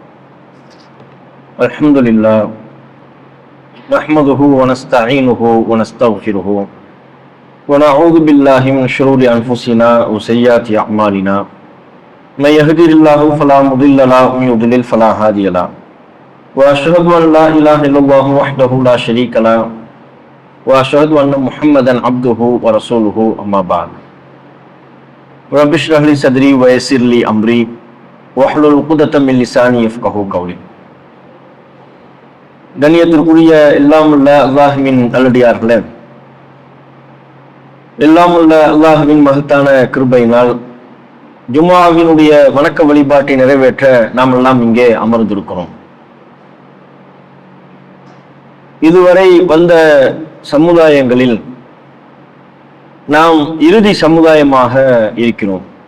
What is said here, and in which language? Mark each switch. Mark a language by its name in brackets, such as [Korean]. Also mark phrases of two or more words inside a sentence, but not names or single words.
[Arabic] الحمد لله نحمده و نستعينه و نستغفره و نعوذ بالله من شرور أنفسنا و سيئات أعمالنا من يهده الله فلا مضل له و من يضلل فلا هادي له و أشهد أن لا إله إلا الله وحده لا شريك له وأشهد أن محمدا عبده ورسوله أما بعد رب اشرح لي صدري ويسر لي أمري واحلل عقدة من لساني يفقهوا قولي. [Tamil] கண்ணியத்திற்குரிய எல்லாம் உள்ள அல்லாஹுவின் நல்லடியார்களே, எல்லாம் உள்ள அல்லாஹுவின் மகத்தான கிருபையினால் ஜும்ஆவினுடைய வணக்க வழிபாட்டை நிறைவேற்ற நாம் எல்லாம் இங்கே அமர்ந்திருக்கிறோம். இதுவரை வந்த சமுதாயங்களில் நாம் இறுதி சமுதாயமாக இருக்கிறோம்.